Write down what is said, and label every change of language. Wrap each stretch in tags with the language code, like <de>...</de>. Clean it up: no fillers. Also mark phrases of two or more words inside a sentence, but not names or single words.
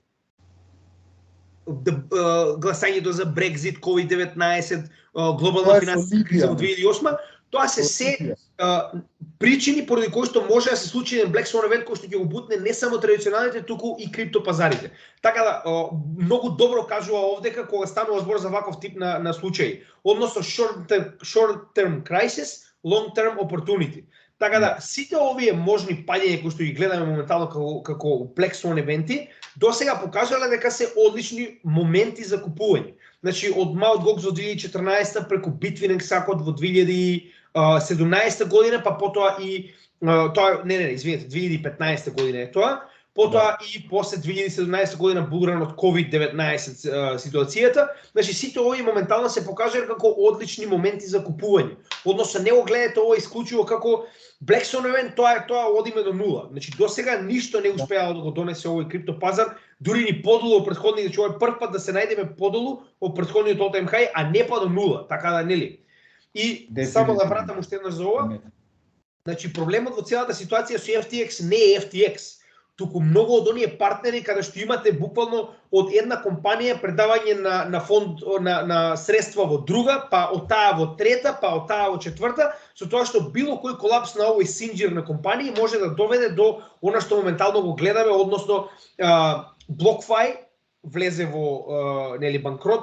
<mk>гласањето за Брекзит, COVID-19, глобална финансиска криза во 2008, тоа се причини поради кои што може да се случи еден</mk> <en>Black Swan</en> <mk>евент кој што ќе го бутне не само традиционалните, туку и криптопазарите. Така да, многу добро кажува овдека кога станува збор за ваков тип на случаи. Односно</mk> <en>short-term crisis, long-term opportunity.</en> <mk>Така да, сите овие можни паѓања кои што ги гледаме моментално како</mk> <en>Black Swan</en> <mk>евенти, досега покажале дека се одлични моменти за купување. Значи, од Mt. Gox од 2014 преку Bitfinex сакот во 2017 година, па потоа и тоа извинете, 2015 година е тоа, потоа и после 2017 година булран од COVID-19 ситуацијата. Значи, сите овие моментално се покажале како одлични моменти за купување. Односно, не го гледате ова исклучиво како</mk> <en>Black Swan</en> <mk>евент, тоа одиме до нула. Значи, досега ништо не успеало да го донесе овој криптопазар, дури ни подолу од претходните, значи овој прв пат да се најдеме подолу од претходниот</mk> <en>all-time high,</en> <mk>а не па до нула, така да нели. И само да вратам уште еднаш за ова. Значи, проблемот во целата ситуација со FTX не е FTX, туку многу од оние партнери каде што имате буквално од една компанија предавање на фонд на средства во друга, па од таа во трета, па од таа во четврта, со тоа што било кој колапс на овој синџир на компании може да доведе до она што моментално го гледаме, односно BlockFi влезе во нели банкрот.</mk>